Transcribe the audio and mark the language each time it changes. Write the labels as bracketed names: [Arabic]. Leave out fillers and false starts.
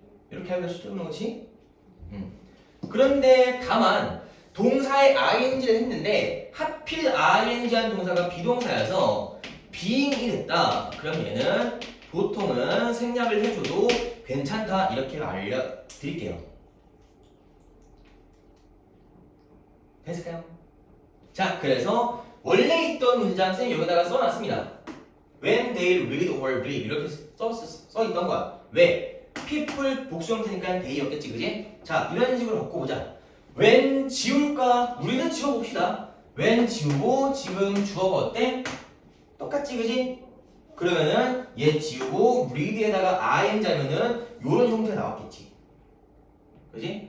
[Korean] 이렇게 하면 수정하는 거지? 그런데 다만 동사에 ing를 했는데 하필 ing한 동사가 비동사여서 being이 됐다. 그럼 얘는 보통은 생략을 해줘도 괜찮다 이렇게 알려드릴게요. 됐을까요? 자, 그래서 원래 있던 문장 쌤이 여기다가 써놨습니다. [English] When they read or read [Korean] 이렇게 써있던 거야. 왜? people 복수 형태니까 they였겠지, 그지? 자, 이런 식으로 바꿔보자. when 지울까? 우리는 지워봅시다. when 지우고 지금 주어가 어때? 똑같지 그지? 그러면은 얘 지우고 read에다가 ing 하면은 요런 형태가 나왔겠지. 그지?